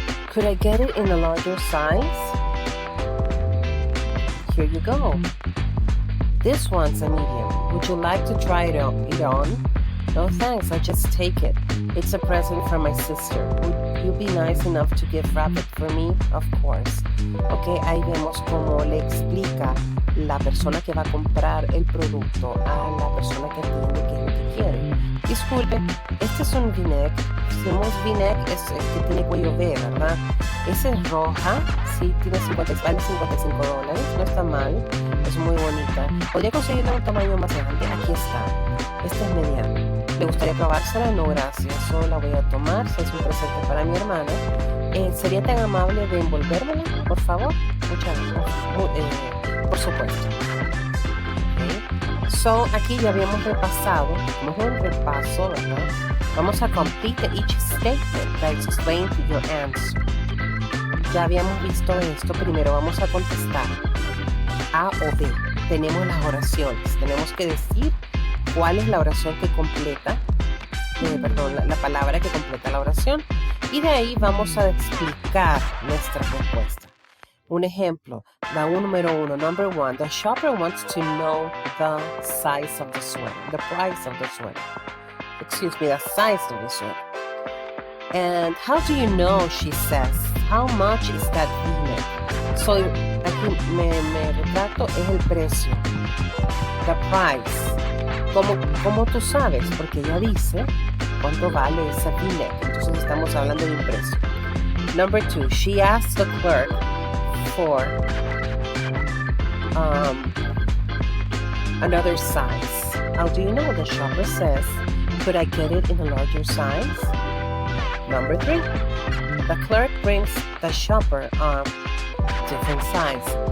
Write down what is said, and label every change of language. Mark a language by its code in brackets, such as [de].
[en] Could I get it in a larger size? Here you go. This one's a medium. Would you like to try it on? No thanks, I just take it. It's a present from my sister. Would you be nice enough to gift wrap it for me? Of course. [es] Ok, ahí vemos cómo le explica la persona que va a comprar el producto a la persona que entiende qué es lo que quiere. Disculpe, este es un V-neck. Si vemos V-neck es el que tiene cuello V, ¿verdad? Esa es roja, sí, vale $55, no está mal, es muy bonita. Podría conseguirle un tamaño más grande, aquí está. Este es mediano. ¿Le gustaría probársela? No, gracias. Solo la voy a tomar, si es un presente para mi hermana. ¿Sería tan amable de envolvérmela, por favor? Muchas gracias. Por supuesto. Okay. So, aquí ya habíamos repasado, como es un repaso, ¿verdad? Vamos a [en] complete each statement that explains your answer. [es] Ya habíamos visto esto. Primero vamos a contestar A o B. Tenemos las oraciones. Tenemos que decir cuál es la oración que completa, la palabra que completa la oración, y de ahí vamos a explicar nuestra respuesta. Un ejemplo, número 1, [en] number 1, the shopper wants to know the size of the sweater, the price of the sweater. Excuse me, the size of the sweater. And how do you know, she says, how much is that V-neck? [es] So, aquí me retrato, es el precio, [en] the price. [es] ¿Cómo tú sabes? Porque ella dice cuánto vale esa V-neck. Entonces estamos hablando de un precio. [en] Number 2, she asked the clerk for another size. How do you know? The shopper says, could I get it in a larger size? Number 3, the clerk brings the shopper a different size.